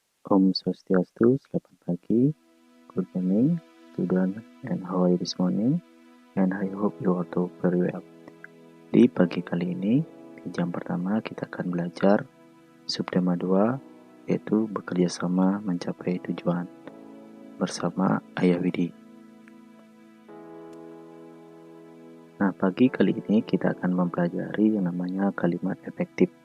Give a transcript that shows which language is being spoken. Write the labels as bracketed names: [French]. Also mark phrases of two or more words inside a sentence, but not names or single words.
[Indonesian] Om Swastiastu, selamat pagi, [English] good morning, student, and how are you this morning? And I hope you all do very well. [Indonesian] Di pagi kali ini, di jam pertama kita akan belajar subtema 2, yaitu bekerja sama mencapai tujuan bersama Ayah Widi. Nah, pagi kali ini kita akan mempelajari yang namanya kalimat efektif.